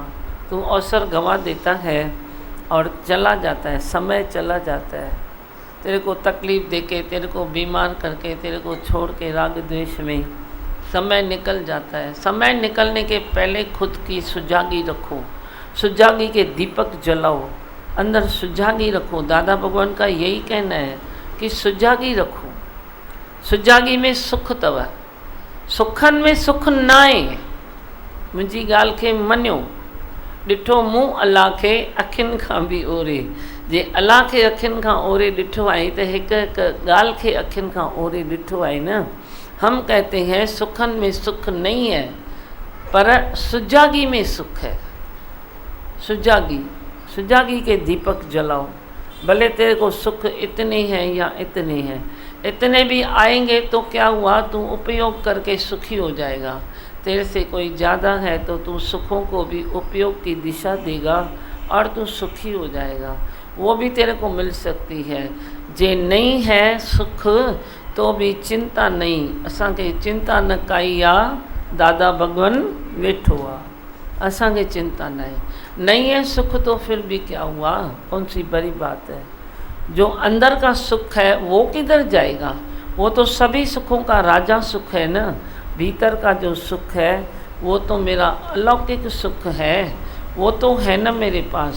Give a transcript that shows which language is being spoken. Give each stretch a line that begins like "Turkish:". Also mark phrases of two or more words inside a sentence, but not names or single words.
Hindi: तू अवसर गंवा देता है और चला जाता है, समय चला जाता है, तेरे को तकलीफ़ देके, तेरे को बीमार करके, तेरे को छोड़ के राग द्वेष में समय निकल जाता है। समय निकलने के पहले खुद की सुजागी रखो, सुजागी के दीपक जलाओ, अंदर सुजागी रखो। दादा भगवान का यही कहना है कि सुजागी रखो।
Sindhi: सुजागी में सुख अथव, सुखनि में सुख न आहे। मुंहिंजी ॻाल्हि खे मञियो। ॾिठो मूं अलाह खे अखियुनि खां बि ओरे, जे अलाह खे अखियुनि खां ओरे ॾिठो आहे त हिकु हिकु ॻाल्हि खे अखियुनि खां ओरे ॾिठो आहे न।
Hindi: हम कहते हैं सुखन में सुख नहीं है, पर सुजागी में सुख है। सुजागी, सुजागी के दीपक जलाओ। भले तेरे को सुख इतने हैं या इतने हैं, इतने भी आएंगे तो क्या हुआ, तू उपयोग करके सुखी हो जाएगा। तेरे से कोई ज़्यादा है तो तू सुखों को भी उपयोग की दिशा देगा और तू सुखी हो जाएगा। वो भी तेरे को मिल सकती है। जे नहीं है सुख तो भी चिंता नहीं,
Sindhi: असांखे चिंता न काई आहे, दादा भगवान वेठो आहे, असांखे चिंता न है।
Hindi: नहीं है सुख तो फिर भी क्या हुआ, कौन सी बड़ी बात है। जो अंदर का सुख है वो किधर जाएगा, वो तो सभी सुखों का राजा सुख है ना। भीतर का जो सुख है वो तो मेरा अलौकिक सुख है, वो तो है ना मेरे पास।